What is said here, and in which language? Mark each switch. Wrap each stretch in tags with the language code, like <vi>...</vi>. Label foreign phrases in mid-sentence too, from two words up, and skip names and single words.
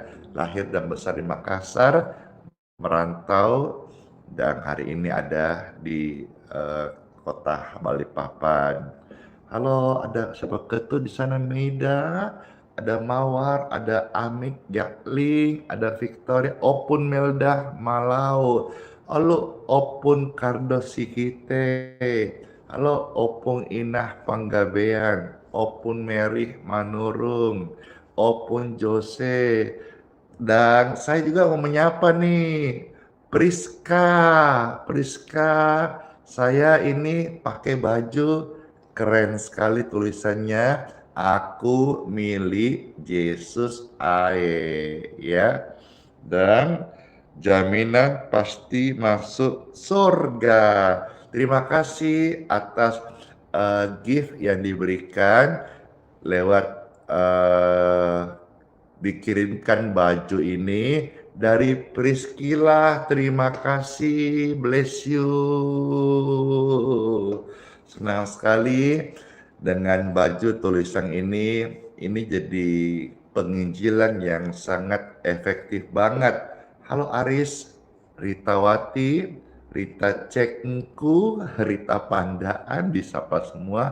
<id>Lahir dan besar di Makassar, merantau dan hari ini ada di kota Balikpapan. Halo, ada siapa ketu di sana Meida, ada Mawar, ada Amik, Jakling, ada Victoria, Opun Melda Malau. Halo, Opun Kardo Sikite. Halo, Opung Inah Panggabean, Opun Mary Manurung, Opun Jose. Dan saya juga mau menyapa nih Priska, saya ini pakai baju keren sekali tulisannya, aku milik Yesus Ae, ya. Dan jaminan pasti masuk surga. Terima kasih atas gift yang diberikan lewat dikirimkan baju ini dari Priscilla. Terima kasih,</id> <en>bless you.</en> <id>Senang sekali dengan baju tulisan ini. Ini jadi penginjilan yang sangat efektif banget. Halo Aris, Ritawati, Rita Cekku, Rita Pandaan, disapa semua.</id>